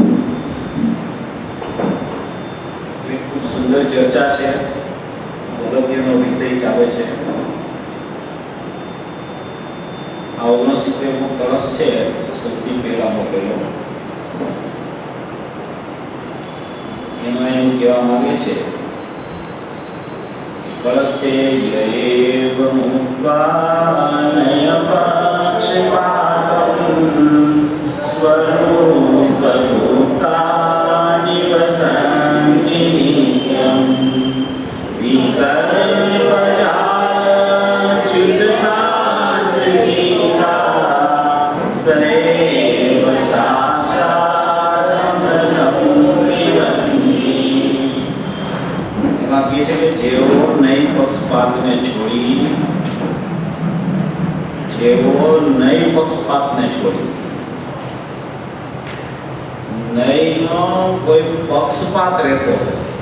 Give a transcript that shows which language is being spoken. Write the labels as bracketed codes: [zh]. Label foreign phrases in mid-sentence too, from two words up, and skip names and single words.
[gu] ખૂબ સુંદર ચર્ચા છે, અગત્યનો વિષય ચાલે છે. આ 69મો કળશ છે સૌથી પહેલા મૂકેલો. એમાં એમ કહેવા માંગે છે [sa] कलस्थे येव मुक्वानय पक्षपातम् स्वरूपभूतानि वसन्ति नित्यम् विकल्पजाच्युतशान्तिजीता सदैव साक्षादमृतं पिबन्ति। [gu] એમાં કહે છે કે જેઓ નઈ પક્ષપાતને છોડી નઈનો કોઈ પક્ષપાત રહેતો હોય,